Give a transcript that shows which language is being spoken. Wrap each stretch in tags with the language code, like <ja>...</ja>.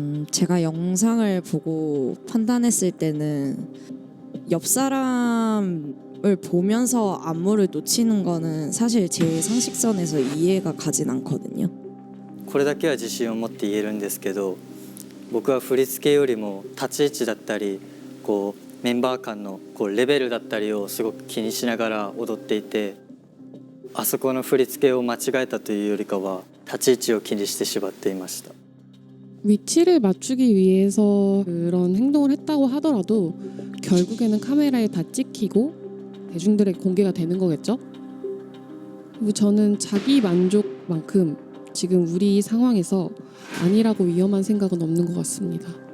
<ko>제가 영상을 보고 판단했을 때는 옆 사람을 보면서 안무를 놓치는 거는 사실 제 상식선에서 이해가 가진 않거든요.</ko> <ja>これだけは自信を持って言えるんですけど、僕は振り付けよりも立ち位置だったりこうメンバー間のこうレベルだったりをすごく気にしながら踊っていて、あそこの振り付けを間違えたというよりかは立ち位置を気にしてしまっていました。</ja> <ko>위치를 맞추기 위해서 그런 행동을 했다고 하더라도 결국에는 카메라에 다 찍히고 대중들에게 공개가 되는 거겠죠? 그리고 저는 자기 만족만큼 지금 우리 상황에서 아니라고 위험한 생각은 없는 것 같습니다.</ko>